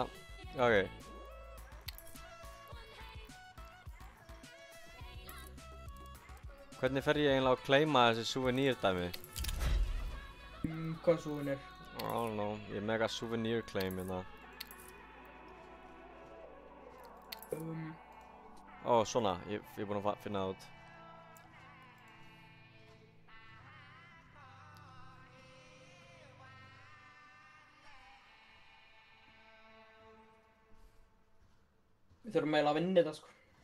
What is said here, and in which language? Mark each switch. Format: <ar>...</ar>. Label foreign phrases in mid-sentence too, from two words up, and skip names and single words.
<is>Ok. Hvernig fer ég eiginlega að claima þessi souvenir-dæmi? Hvað souvenir?</is> <en>I don't know,</en> <is>ég er mega</is> <en>souvenir claim</en> <is>hérna. Ó, svona, ég er búinn að finna það út. Við þurfum eiginlega að vinna þetta, sko.</is>